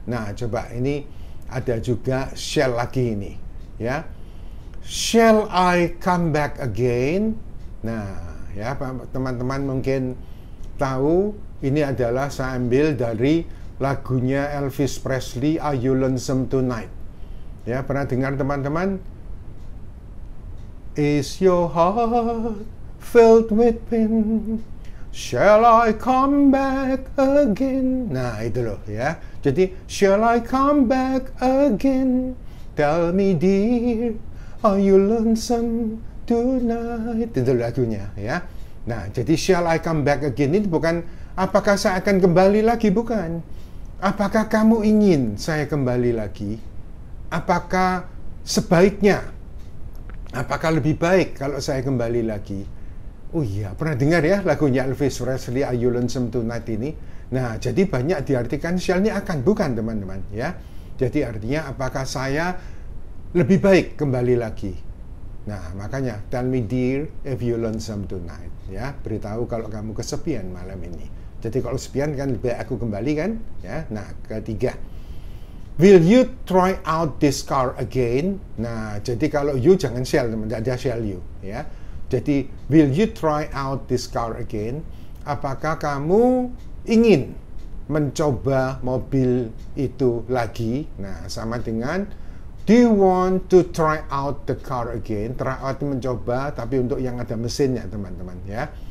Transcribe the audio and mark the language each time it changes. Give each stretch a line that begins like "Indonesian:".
Indonesian: Nah, coba ini ada juga shall lagi ini, ya.
English: Shall I come back again?
Indonesian: Nah, ya, teman-teman mungkin tahu ini adalah saya ambil dari lagunya Elvis Presley, Are You Lonesome Tonight? Ya, pernah dengar, teman-teman?
English: Is your heart filled with pain? Shall I come back again?
Indonesian: Nah, itu loh, ya. Jadi,
English: shall I come back again? Tell me, dear, are you lonesome tonight?
Indonesian: Itu lagunya, ya. Nah, jadi
English: shall I come back again
Indonesian: itu bukan apakah saya akan kembali lagi, bukan. Apakah kamu ingin saya kembali lagi? apakah sebaiknya, apakah lebih baik kalau saya kembali lagi? Oh iya, pernah dengar ya lagunya Elvis Presley, Are You Lonesome Tonight ini? Nah, jadi banyak diartikan shall ini akan, bukan teman-teman ya. Jadi artinya apakah saya lebih baik kembali lagi? Nah, makanya
English: tell me dear if you lonesome tonight, ya.
Indonesian: Beritahu kalau kamu kesepian malam ini. Jadi kalau kesepian kan lebih baik aku kembali kan, ya. Nah, ketiga,
English: will you try out this car again?
Indonesian: Nah, jadi kalau you jangan shall, teman, tidak ada shall you, ya.
English: Jadi will you try out this car again?
Indonesian: Apakah kamu ingin mencoba mobil itu lagi? Nah, sama dengan
English: do you want to try out the car again?
Indonesian: Try out mencoba, tapi untuk yang ada mesinnya, teman-teman, ya.